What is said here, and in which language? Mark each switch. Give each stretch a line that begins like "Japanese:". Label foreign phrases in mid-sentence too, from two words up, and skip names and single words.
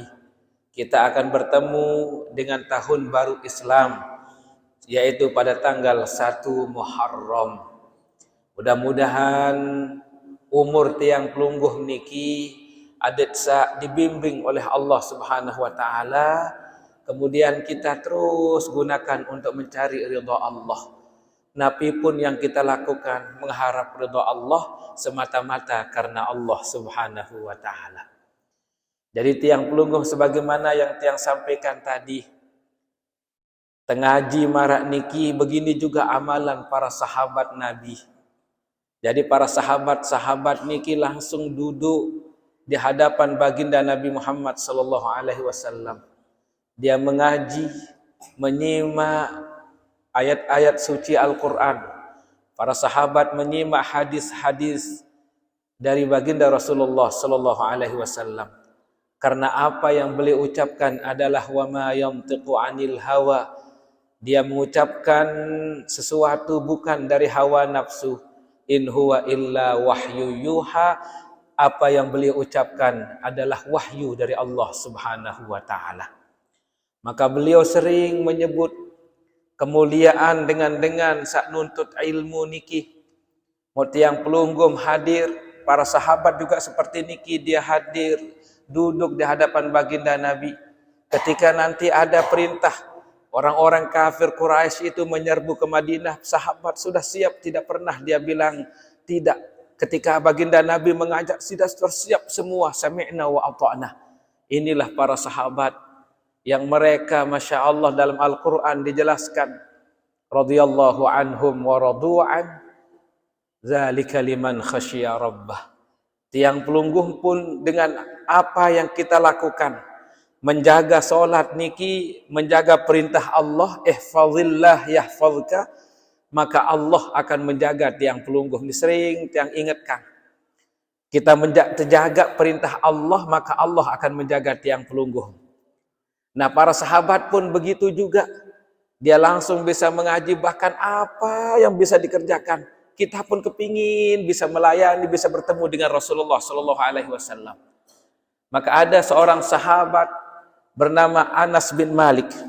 Indonesian: Kita akan bertemu dengan tahun baru Islam, yaitu pada tanggal 1 Muharram. Mudah-mudahan umur
Sasak: tiang pelungguh niki adet
Indonesian: dibimbing oleh Allah
Arabic: سبحانه وتعالى,
Indonesian: kemudian kita terus gunakan untuk mencari ridha Allah. Napi pun yang kita lakukan mengharap ridha Allah semata-mata karena Allah
Arabic: سبحانه وتعالى.
Indonesian: Jadi
Sasak: tiang pelungguh
Indonesian: sebagaimana yang tiang sampaikan tadi,
Sasak: tengaji marak niki
Indonesian: begini juga amalan para sahabat Nabi. Jadi para sahabat-sahabat niki langsung duduk di hadapan baginda Nabi Muhammad
Arabic: صلى الله عليه وسلم.
Indonesian: Dia mengaji, menyimak ayat-ayat suci Al-Qur'an. Para sahabat menyimak hadis-hadis dari baginda Rasulullah
Arabic: صلى الله عليه وسلم.
Indonesian: Karena apa yang beliau ucapkan adalah
Arabic: وما ينطق عن الهوى.
Indonesian: Dia mengucapkan sesuatu bukan dari hawa nafsu.
Arabic: إن هو إلا وحي يوحى.
Indonesian: Apa yang beliau ucapkan adalah wahyu dari Allah
Arabic: سبحانه وتعالى.
Indonesian: Maka beliau sering menyebut kemuliaan dengan
Sasak: sak nuntut
Indonesian: ilmu niki. Moti yang pelunggum hadir, para sahabat juga seperti niki dia hadir. Duduk di hadapan baginda Nabi. Ketika nanti ada perintah orang-orang kafir Quraisy itu menyerbu ke Madinah, sahabat sudah siap, tidak pernah dia bilang tidak. Ketika baginda Nabi mengajak, sudah tersiap semua,
Arabic: سمعنا وأطعنا.
Indonesian: Inilah para sahabat yang mereka Masya Allah dalam Al-Quran dijelaskan,
Arabic: رضي الله عنهم ورضوا عنه، ذلك لمن خشي ربه.
Sasak: Tiang pelungguh
Indonesian: pun dengan apa yang kita lakukan, menjaga solat niki, menjaga perintah Allah,
Arabic: احفظ الله يحفظك,
Indonesian: maka Allah akan menjaga
Sasak: tiang pelungguh.
Indonesian: Ini sering tiang ingatkan. Kita menjaga perintah Allah, maka Allah akan menjaga
Sasak: tiang pelungguh.
Indonesian: Nah, para sahabat pun begitu juga. Dia langsung bisa mengaji, bahkan apa yang bisa dikerjakan. Kita pun kepingin bisa melayani, bisa bertemu dengan Rasulullah
Arabic: صلى الله عليه وسلم.
Indonesian: Maka ada seorang sahabat bernama Anas bin Malik.